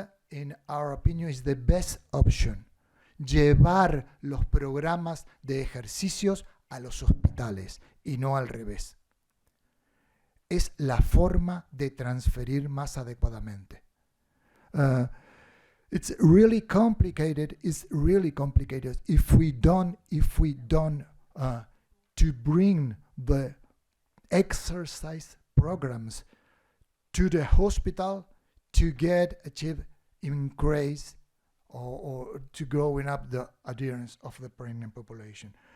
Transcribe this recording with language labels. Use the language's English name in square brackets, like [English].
[English] In our opinion, is the best option. [Spanish] Llevar los programas de ejercicios a los hospitales y no al revés. Es la forma de transferir más adecuadamente. [English] It's really complicated. If we don't to bring the exercise programs to the hospital to achieve increase or to growing up the adherence of the pregnant population.